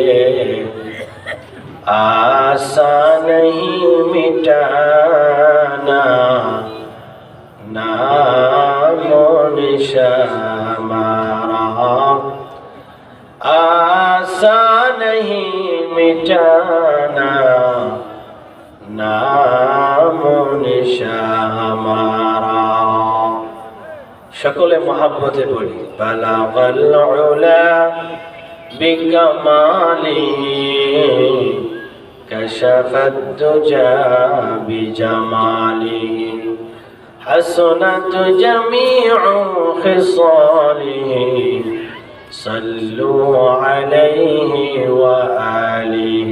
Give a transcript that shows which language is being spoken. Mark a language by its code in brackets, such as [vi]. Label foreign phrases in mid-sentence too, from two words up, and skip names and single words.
[ur] آسان نہیں مٹانا نام و نشان ہمارا، آسان نہیں مٹانا نام و نشان ہمارا. [bn] সকলে মহব্বতে পড়ি। [ar] بلغ العلى بكماله كشفت الدجى بجماله حسنت جميع خصاله صلوا عليه وآله.